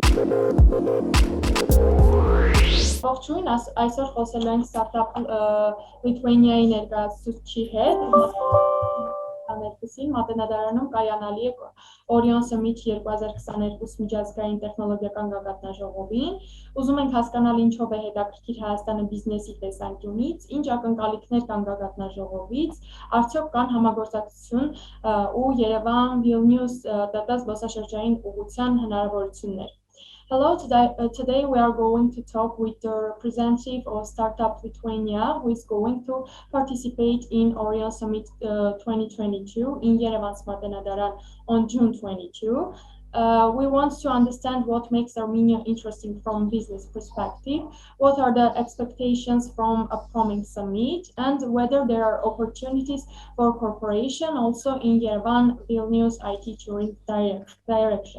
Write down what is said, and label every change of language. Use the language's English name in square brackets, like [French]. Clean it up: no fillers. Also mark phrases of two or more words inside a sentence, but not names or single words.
[Armenian] Ողջույն, այսօր խոսելու ենք Startup Lithuania-ի ներկայացուցիչի հետ, ուրեմն մատենադարանում կայանալի է Orion Summit 2022 միջազգային տեխնոլոգիական գագաթնաժողովին։ Ուզում ենք հասկանալ ինչով է հետաքրքիր Հայաստանը բիզնեսի տեսանկյունից, ինչ ակնկալիքներ կան գագաթնաժողովից, արդյոք կան համագործակցություն ու Երևան Vilnius ՏՏ զբոսաշրջային ուղղության հնարավորություններ։ [English] Hello, today we are going to talk with the representative of Startup Lithuania, who is going to participate in Orion Summit 2022 in Yerevan Smartenadaran on June 22. We want to understand what makes Armenia interesting from business perspective, what are the expectations from upcoming summit, and whether there are opportunities for cooperation also in Yerevan Vilnius IT touring direction.